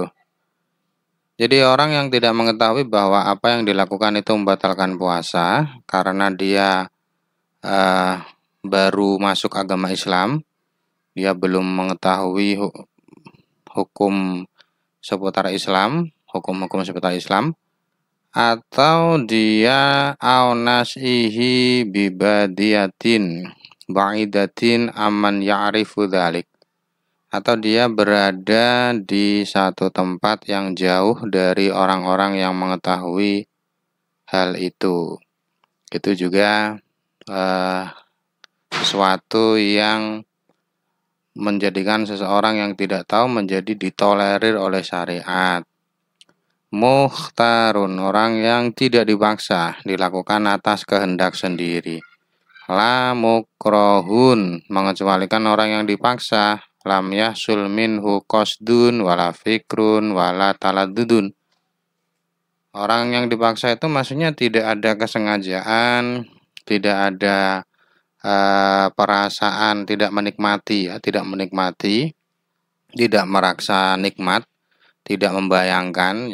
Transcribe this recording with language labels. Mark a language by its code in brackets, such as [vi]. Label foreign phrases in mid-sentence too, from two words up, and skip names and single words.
[id] Jadi orang yang tidak mengetahui bahwa apa yang dilakukan itu membatalkan puasa karena dia baru masuk agama Islam, dia belum mengetahui hukum seputar Islam, hukum-hukum seputar Islam, atau dia [ar] أو نشأ ببادية بعيدة عمن يعرف ذلك. [id] Atau dia berada di satu tempat yang jauh dari orang-orang yang mengetahui hal itu. Itu juga sesuatu yang menjadikan seseorang yang tidak tahu menjadi ditolerir oleh syariat. Mukhtarun, orang yang tidak dipaksa, dilakukan atas kehendak sendiri. [ar] لا مكره, [id] mengecualikan orang yang dipaksa. [ar] لم يحصل منه قصد ولا فكر ولا تلذذ. [id] Orang yang dipaksa itu maksudnya tidak ada kesengajaan, tidak ada perasaan, tidak menikmati ya, tidak merasa nikmat, tidak membayangkan.